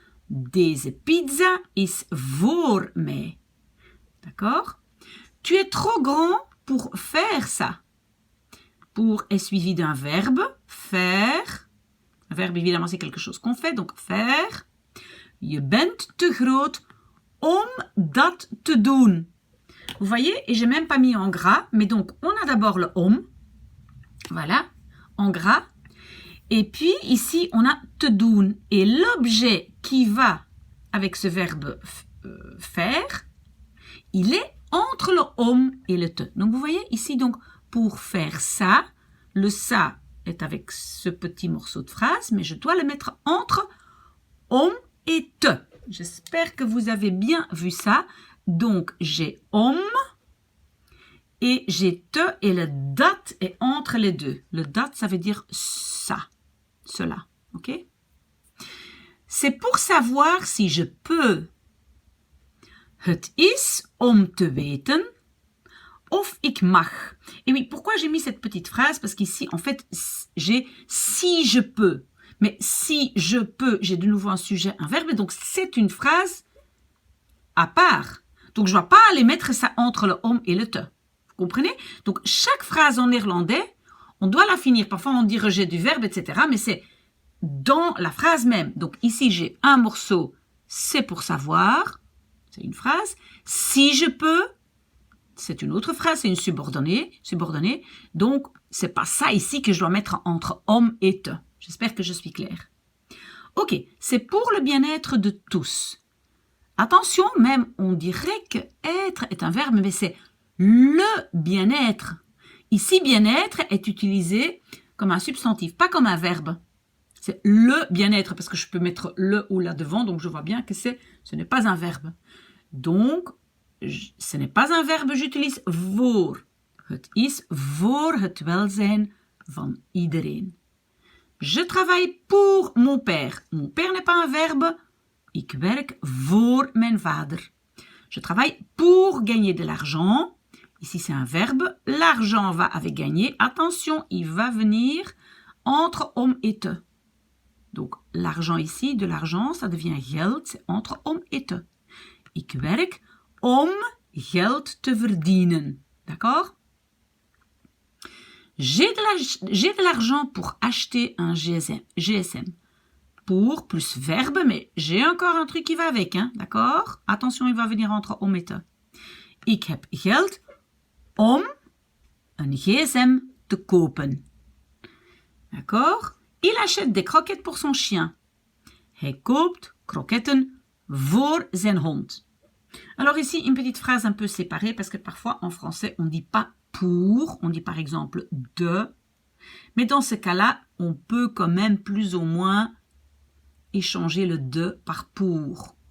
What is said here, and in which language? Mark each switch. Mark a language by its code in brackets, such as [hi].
[nl] Deze pizza is voor mij. [fr] D'accord? Tu es trop grand pour faire ça. Pour est suivi d'un verbe, faire. Un verbe, évidemment, c'est quelque chose qu'on fait, donc faire. [nl] Je bent te groot om dat te doen. [fr] Vous voyez, et j'ai même pas mis en gras, mais donc on a d'abord le om. Voilà, en gras. Et puis ici, on a te doen. Et l'objet qui va avec ce verbe faire, il est entre le om et le te. Donc vous voyez ici, donc pour faire ça, le ça est avec ce petit morceau de phrase, mais je dois le mettre entre om et te. J'espère que vous avez bien vu ça. Donc j'ai om et j'ai te et le dat est entre les deux. Le dat, ça veut dire ça. Cela, ok? C'est pour savoir si je peux. [nl] Het is om te weten of ik mag. [fr] Et oui, pourquoi j'ai mis cette petite phrase? Parce qu'ici, en fait, j'ai si je peux. Mais si je peux, j'ai de nouveau un sujet, un verbe. Et donc, c'est une phrase à part. Donc, je ne vais pas aller mettre ça entre le om et le te. Vous comprenez? Donc, chaque phrase en néerlandais, on doit la finir. Parfois, on dit rejet du verbe, etc. Mais c'est dans la phrase même. Donc, ici, j'ai un morceau. C'est pour savoir. C'est une phrase. Si je peux, c'est une autre phrase. C'est une subordonnée. Donc, c'est pas ça ici que je dois mettre entre homme et te. J'espère que je suis claire. Ok, c'est pour le bien-être de tous. Attention, même, on dirait que être est un verbe, mais c'est le bien-être. Ici, bien-être est utilisé comme un substantif, pas comme un verbe. C'est le bien-être, parce que je peux mettre le ou là devant, donc je vois bien que ce n'est pas un verbe. Donc, ce n'est pas un verbe, j'utilise voor. [nl] Het is voor het welzijn van iedereen. [fr] Je travaille pour mon père. Mon père n'est pas un verbe. [nl] Ik werk voor mijn vader. [fr] Je travaille pour gagner de l'argent. Ici, c'est un verbe. L'argent va avec gagner. Attention, il va venir entre om et te. Donc, l'argent ici, de l'argent, ça devient geld. C'est entre om et te. [nl] Ik werk om geld te verdienen. [fr] D'accord? J'ai de l'argent pour acheter un GSM. Pour plus verbe, mais j'ai encore un truc qui va avec. Hein? D'accord? Attention, il va venir entre om et te. [nl] Ik heb geld om een gsm te kopen. [fr] D'accord? Il achète des croquettes pour son chien. [nl] Hij koopt kroketten voor zijn hond. [fr] Alors ici, une petite phrase un peu séparée parce que parfois en français, on ne dit pas pour, on dit par exemple de. Mais dans ce cas-là, on peut quand même plus ou moins échanger le de par pour.